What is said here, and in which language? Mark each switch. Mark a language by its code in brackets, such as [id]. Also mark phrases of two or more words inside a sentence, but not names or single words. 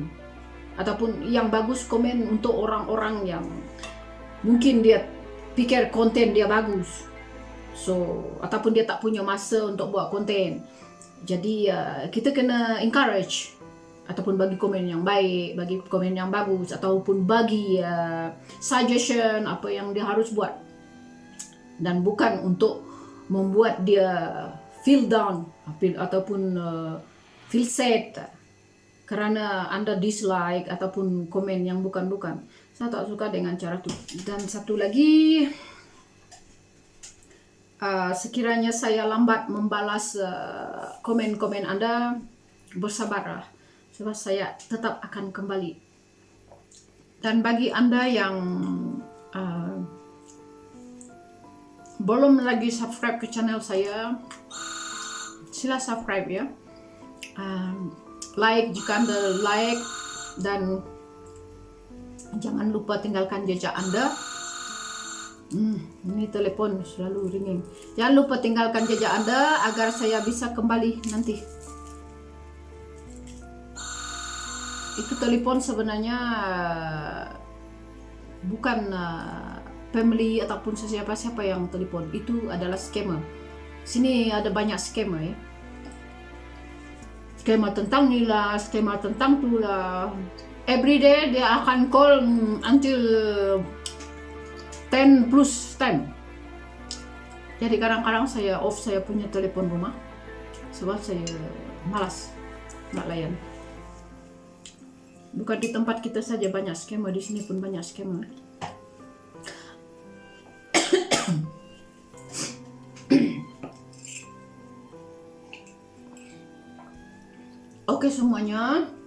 [ms] Ataupun yang bagus komen untuk orang-orang yang mungkin dia pikir konten dia bagus, ataupun dia tak punya masa untuk buat konten. Jadi kita kena encourage ataupun bagi komen yang baik, bagi komen yang bagus, ataupun bagi suggestion apa yang dia harus buat, dan bukan untuk membuat dia [en] feel down [ms] ataupun [en] feel sad [ms] kerana anda dislike ataupun komen yang bukan-bukan. Saya tak suka dengan cara itu. Dan satu lagi, sekiranya saya lambat membalas komen-komen anda, bersabarlah, sebab saya tetap akan kembali. Dan bagi anda yang belum lagi subscribe ke channel saya, sila subscribe ya. Like jika anda like, dan jangan lupa tinggalkan jejak anda. Ini telepon selalu ringing. Jangan lupa tinggalkan jejak anda agar saya bisa kembali nanti. Itu telepon sebenarnya bukan family ataupun siapa-siapa yang telepon. Itu adalah scammer. Sini ada banyak scammer ya. Skema tentang ni lah, skema tentang tu lah. [en] Everyday [ms] dia akan [en] call until 10 plus time. [ms] Jadi kadang-kadang saya off saya punya telepon rumah sebab saya malas nak layan. Bukan di tempat kita saja banyak skema, di sini pun banyak skema. Oke semuanya.